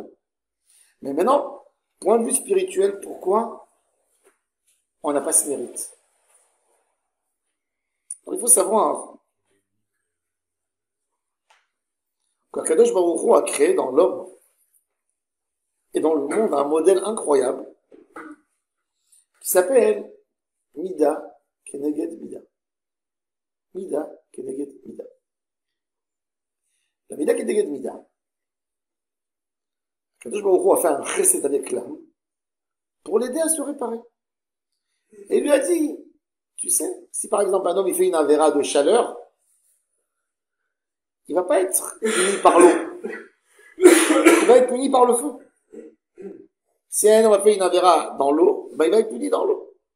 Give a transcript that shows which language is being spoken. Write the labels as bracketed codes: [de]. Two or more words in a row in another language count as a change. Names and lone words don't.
[fr] Mais maintenant, point de vue spirituel, pourquoi on n'a pas ce mérite? Alors, il faut savoir qu' [he] הקדוש ברוך הוא [fr] a créé dans l'homme et dans le monde un modèle incroyable qui s'appelle [he] מידה כנגד מידה. מידה כנגד מידה. La מידה כנגד מידה. הקדוש ברוך הוא [fr] a fait un chesed avec l'âme pour l'aider à se réparer. Et il lui a dit, tu sais, si par exemple un homme il fait une avéra de chaleur, il va pas être puni par l'eau. Il va être puni par le feu. Si un homme a fait une avéra dans l'eau, ben il va être puni dans l'eau.